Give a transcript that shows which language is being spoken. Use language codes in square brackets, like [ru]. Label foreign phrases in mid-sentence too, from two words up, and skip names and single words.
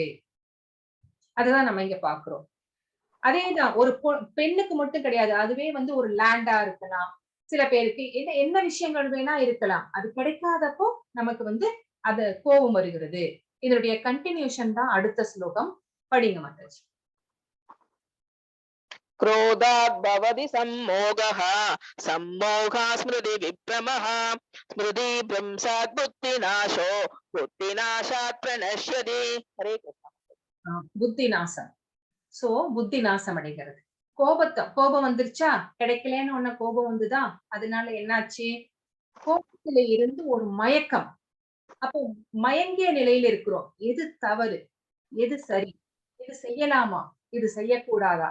[ta] அதுதான் நம்ம இங்க பார்க்கிறோம். அதேதான் ஒரு பெண்ணுக்கு மட்டும் கிடையாது. அதுவே வந்து ஒரு லேண்டா இருக்கலாம். சில பேருக்கு என்ன என்ன விஷயங்கள் வேணா இருக்கலாம். அது கிடைக்காதப்போ நமக்கு வந்து அது கோபம் வருகிறது. இதனுடைய கன்டினியூஷன் தான் அடுத்த ஸ்லோகம். படிங்க மாதாஜி. [sa] क्रोधात् भवति सम्मोहः सम्मोहा स्मृति विभ्रमः स्मृति भ्रंशात् बुद्धिनाशो बुद्धिनाशात् प्रणश्यति हरे कृष्ण [ta] புத்தி நாசம். சோ புத்தி நாசம் அடைகிறது. கோபம் வந்துருச்சா? கிடைக்கலன்னு உடனே கோபம் வந்துதா? அதனால என்னாச்சு? கோபத்தில இருந்து ஒரு மயக்கம். அப்போ மயங்கிய நிலையில இருக்கிறோம். எது தவறு? எது சரி? இது செய்யலாமா? இது செய்யக்கூடாதா?